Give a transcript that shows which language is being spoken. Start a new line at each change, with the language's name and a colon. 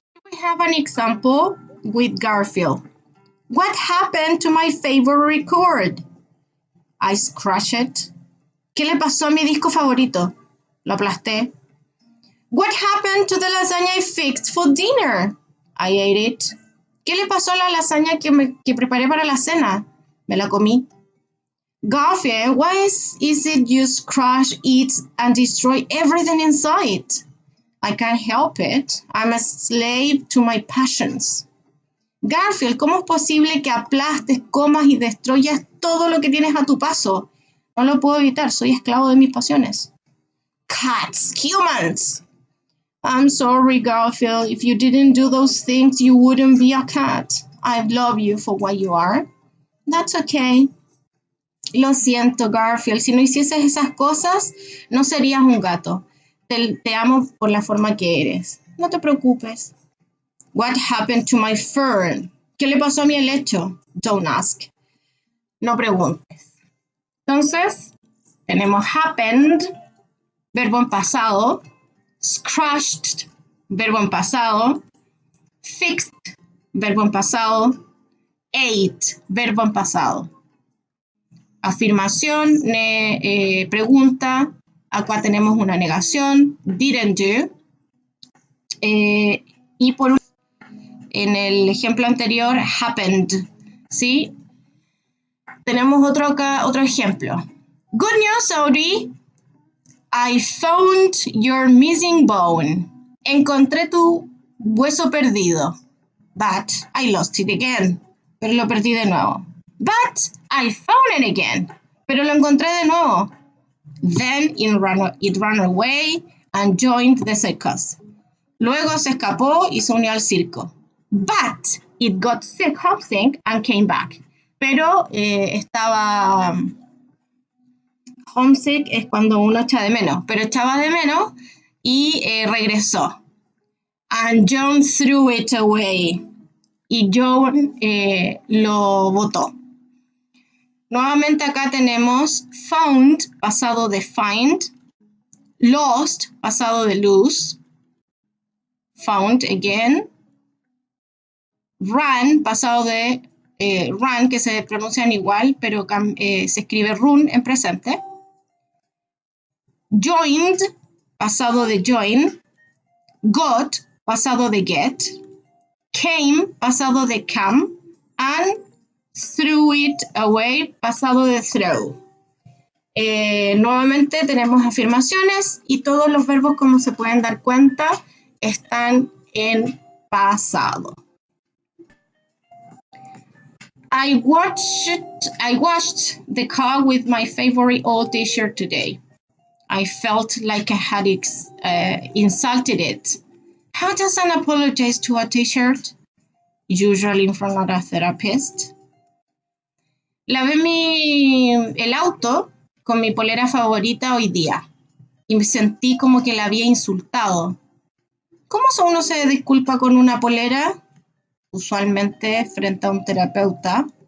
English: We have an example with Garfield. What happened to my favorite record? I scratched it.
Spanish: ¿Qué le pasó a mi disco favorito? Lo aplasté.
English: What happened to the lasagna I fixed for dinner? I ate it.
Spanish: ¿Qué le pasó a la lasaña que preparé para la cena? Me la comí.
English: Garfield, why is it you scratch, eat, and destroy everything inside? I can't help it. I'm a slave to my passions.
Spanish: Garfield, ¿cómo es posible que aplastes, comas y destruyas todo lo que tienes a tu paso? No lo puedo evitar, soy esclavo de mis pasiones.
English: Cats, humans. I'm sorry, Garfield. If you didn't do those things, you wouldn't be a cat. I love you for what you are. That's okay.
Spanish: Lo siento,
English: Garfield.
Spanish: Si no hicieses esas cosas, no serías un gato. Te amo por la forma que eres. No te preocupes.
English: What happened to my fern?
Spanish: ¿Qué le pasó a mi helecho?
English: Don't ask.
Spanish: No preguntes. Entonces, tenemos happened, verbo en pasado, scratched, verbo en pasado, fixed, verbo en pasado, ate, verbo en pasado. Afirmación, pregunta, acá tenemos una negación, didn't do. Y por último, en el ejemplo anterior, happened, ¿sí? Tenemos otro ejemplo.
English: Good news,
Spanish: Audrey.
English: I found your missing bone.
Spanish: Encontré tu hueso perdido.
English: But I lost it again.
Spanish: Pero lo perdí de nuevo.
English: But I found it again.
Spanish: Pero lo encontré de nuevo.
English: Then it ran away and joined the circus.
Spanish: Luego se escapó y se unió al circo.
English: But it got homesick and came back.
Spanish: Pero estaba... Homesick es cuando uno echa de menos, pero echaba de menos y regresó.
English: And John threw it away.
Spanish: Y John lo botó. Nuevamente acá tenemos found, pasado de find, lost, pasado de lose, found again, run, pasado de run, que se pronuncian igual, pero se escribe run en presente. Joined, pasado de join. Got, pasado de get. Came, pasado de come.
English: And threw it away,
Spanish: pasado de
English: throw.
Spanish: Nuevamente tenemos afirmaciones y todos los verbos, como se pueden dar cuenta, están en pasado.
English: I washed the car with my favorite old t-shirt today. I felt like I had insulted it. How does one apologize to a t-shirt? Usually in front of a therapist.
Spanish: Lavé el auto con mi polera favorita hoy día y me sentí como que la había insultado. ¿Cómo uno se disculpa con una polera? Usualmente frente a un terapeuta.